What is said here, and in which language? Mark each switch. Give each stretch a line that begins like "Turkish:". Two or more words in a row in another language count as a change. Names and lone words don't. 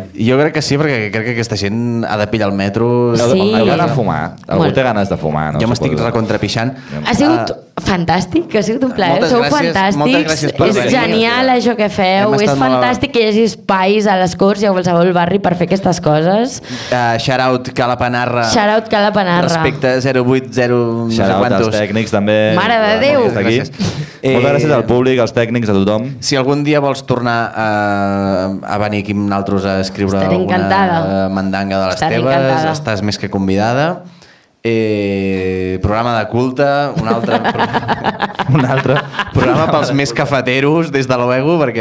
Catalan: Jo crec que sí, perquè crec que aquesta gent ha de pillar el metro. Sí. Heu d'anar a fumar. Algú té ganes de fumar. Jo m'estic recontrapixant. Ha sigut Fantàstic, que ha sigut un plaer, Moltes sou gràcies, moltes fantàstics, gràcies per és venir. genial això que feu, Hem és estat molt- fantàstic que hi hagi espais a les Corts i a qualsevol barri per fer aquestes coses.
English: Shout out Cala Panarra. Shout out Cala Panarra.
Catalan: Respecte 080 no sé
English: Shout out als
Spanish: quantos.
Catalan: tècnics també. Mare de Déu. Moltes gràcies. Moltes gràcies al públic, als tècnics, a tothom. Si algun dia vols tornar a venir aquí amb nosaltres a escriure Estaré encantada. alguna mandanga de les Estaré teves, encantada. estàs més que convidada. Programa de culte, un altre programa pels més cafeteros, des de luego, perquè